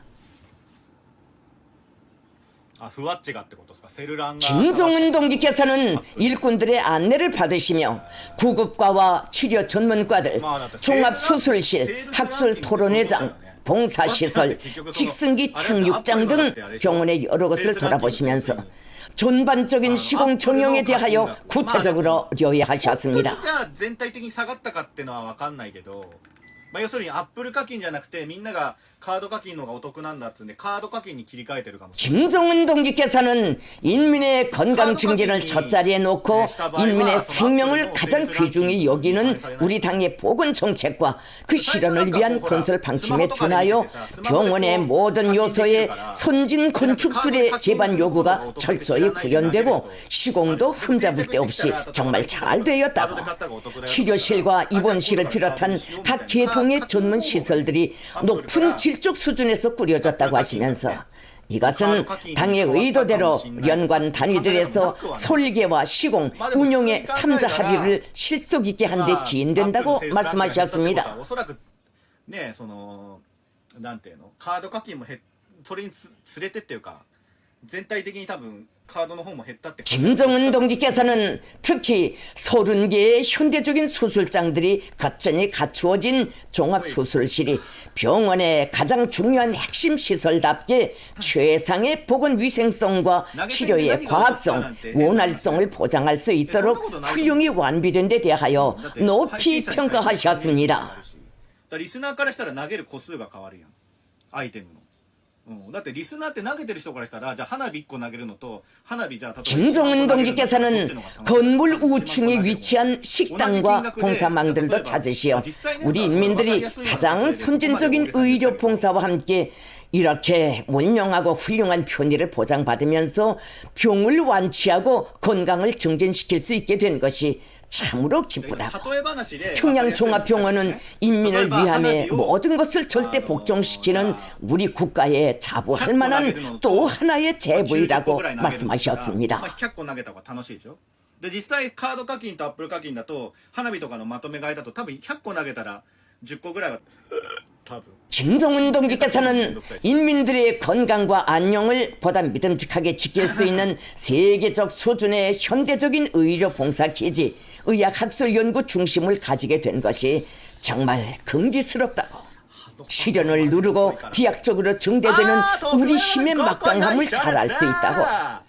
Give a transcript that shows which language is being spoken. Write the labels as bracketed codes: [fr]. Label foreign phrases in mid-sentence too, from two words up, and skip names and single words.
[ko] 김종은 동지께서는 일꾼들의 안내를 받으시며 구급과와 치료 전문과들, 종합수술실, 학술 토론회장, 봉사시설, 직승기 착륙장 등 병원의 여러 곳을 돌아보시면서 전반적인 시공 정형에 대하여 구체적으로 요의하셨습니다. [ja] 要するにアップル課金じゃなくてみんながカード課金の方がお得なんだっつんでカード課金に切り替えてるかもしれない。 [ko] 김종은 동지께서는 인민의 건강 증진을 첫자리에 놓고 인민의 생명을 가장 귀중히 여기는 우리 당의 보건 정책과 그 실현을 위한 건설 방침에 준하여 병원의 모든 요소의 선진 건축술의 제반 요구가 철저히 구현되고 시공도 흠잡을 데 없이 정말 잘 되었다고, 치료실과 입원실을 비롯한 각 계통의 전문 시설들이 높은 질적 수준에서 꾸려졌다고 하시면서 이것은 당의 의도대로 연관 단위들에서 설계와 시공, 운용의 3자 합의를 실속 있게 한 데 기인된다고 말씀하셨습니다. [ja] ね、そのなんていうの、カード課金もそれにつれてっていうか全体的に多分 [ko] 김종은 동지께서는 특히 30개의 현대적인 수술장들이 거전히 갖추어진 종합수술실이 병원의 가장 중요한 핵심 시설답게 최상의 보건위생성과 치료의 과학성, 원활성을 보장할 수 있도록 훌륭히 완비된 데 대하여 높이 평가하셨습니다. [ja] 리스너 からしたら投げる個数が変わるやん、アイテムの。だってリスナーって投げてる人からしたらじゃあ花火1個投げるのと花火じゃあ [ko] 김종은 동지께서는 건물 우층에 위치한 식당과 봉사망들도 찾으시어 우리 인민들이 가장 선진적인 의료 봉사와 함께 이렇게 문명하고 훌륭한 편의를 보장받으면서 병을 완치하고 건강을 증진시킬 수 있게 된 것이 참으로 기쁘다고. [ja] 例え話で [ko] 평양종합병원은 인민을 위함에 [ja] 例えば [ko] 모든 것을 절대 복종시키는 우리 국가에 자부할 만한 또 하나의 제부이라고 말씀하셨습니다. [ja] 100 個投げた方が楽しいでしょ。で実際カード課金とアップル課金だと花火とかのまとめ買いだと多分100個投げたら10個ぐらいは多分 [ko] 김정은 동지께서는 인민들의 건강과 안녕을 보다 믿음직하게 지킬 수 있는 세계적 수준의 현대적인 의료 봉사 기지, 의학학술 연구 중심을 가지게 된 것이 정말 긍지스럽다고. 시련을 누르고 비약적으로 증대되는 우리 힘의 막강함을 잘 알 수 있다고.